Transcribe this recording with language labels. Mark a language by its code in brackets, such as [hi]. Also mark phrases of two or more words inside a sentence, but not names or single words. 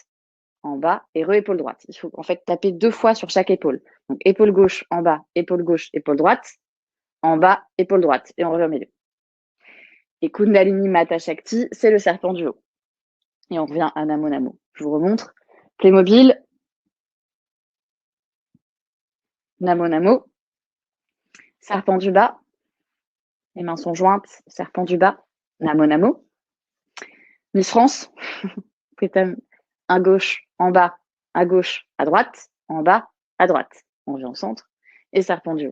[fr] En bas et re-épaule droite. Il faut en fait taper 2 fois sur chaque épaule. Donc épaule gauche, en bas, épaule gauche, épaule droite. En bas, épaule droite. Et on revient au milieu. Et Kundalini Mata Shakti, c'est le serpent du haut. Et on revient à [sa] Namo Namo. [fr] Je vous remontre. Playmobil. [sa] Namo Namo. [fr] Serpent du bas. Les mains sont jointes. Serpent du bas. [sa] Namo Namo. [fr] Miss France. À gauche, en bas, à gauche, à droite, en bas, à droite. On revient au centre. Et serpent du haut.